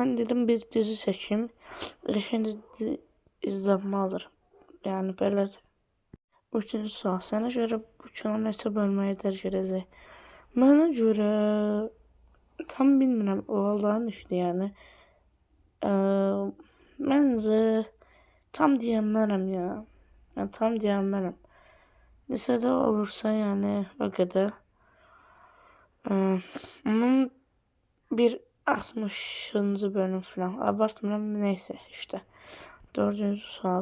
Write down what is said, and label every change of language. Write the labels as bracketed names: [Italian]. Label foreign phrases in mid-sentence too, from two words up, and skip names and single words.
[Azerbaijani] Mən dedim bir dizi çəkim, qəşəng dizi izlənməlidir. Yəni belə. Üçüncü sual, sənə görə bu kino neçə bölməyə dərc edəcək? Mənə görə tam bilmirəm, o Allahın işidir yəni. [Turkish] Məncə tam diyemlerim ya. Yani tam diyemlerim. Lisede olursa yani o kadar. Onun bir 60. bölüm falan. Abartmıyorum neyse işte. [Azerbaijani] Dördüncü sual.